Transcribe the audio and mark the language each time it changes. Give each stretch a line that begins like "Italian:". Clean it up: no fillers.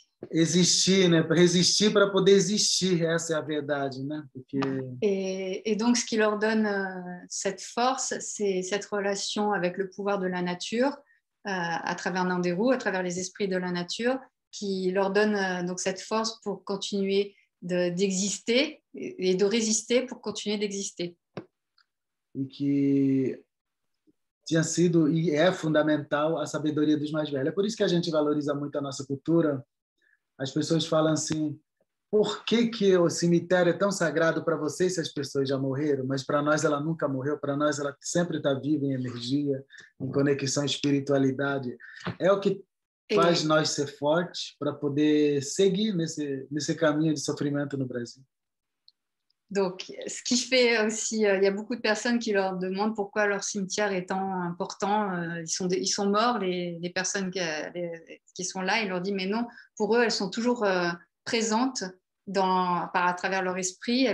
Portuguese: Existir, né? Resistir para poder existir, essa é a verdade, né? Porque...
French: Et donc, ce qui leur donne cette force, c'est cette relation avec le pouvoir de la nature, à travers Nanderu, à travers les esprits de la nature, qui leur donne donc cette force pour continuer d'exister et de résister pour continuer d'exister.
Portuguese: E que tinha sido e é fundamental a sabedoria dos mais velhos. É por isso que a gente valoriza muito a nossa cultura. As pessoas falam assim, por que o cemitério é tão sagrado para vocês se as pessoas já morreram? Mas para nós ela nunca morreu, para nós ela sempre está viva em energia, em conexão, espiritualidade. É o que faz nós ser fortes para poder seguir nesse caminho de sofrimento no Brasil.
French: Donc, ce qui fait aussi, il y a beaucoup de personnes qui leur demandent pourquoi leur cimetière est tant important. Ils sont morts, les personnes qui sont là. Ils leur disent, mais non, pour eux, elles sont toujours présentes à travers leur esprit.